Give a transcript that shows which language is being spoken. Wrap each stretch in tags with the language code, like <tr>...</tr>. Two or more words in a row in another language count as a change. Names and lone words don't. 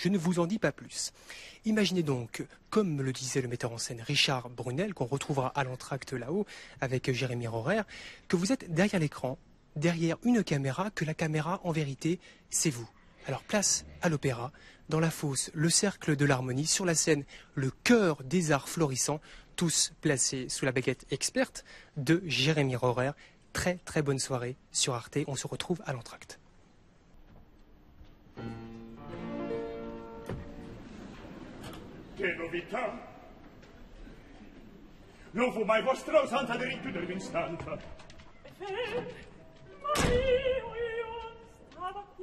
<fr>Je ne vous en dis pas plus. Imaginez donc, comme me le disait le metteur en scène Richard Brunel, qu'on retrouvera à l'entracte là-haut avec Jérémy Rorer, que vous êtes derrière l'écran, derrière une caméra, que la caméra, en vérité, c'est vous. Alors place à l'opéra, dans la fosse, le Cercle de l'Harmonie, sur la scène, le Chœur des Arts Florissants, tous placés sous la baguette experte de Jérémy Rorer. Très très bonne soirée sur Arte, on se retrouve à l'entracte.</fr> <it>Che novità! Non fu mai vostra usanza di rinchiudervi in stanza. Ma io stava</it>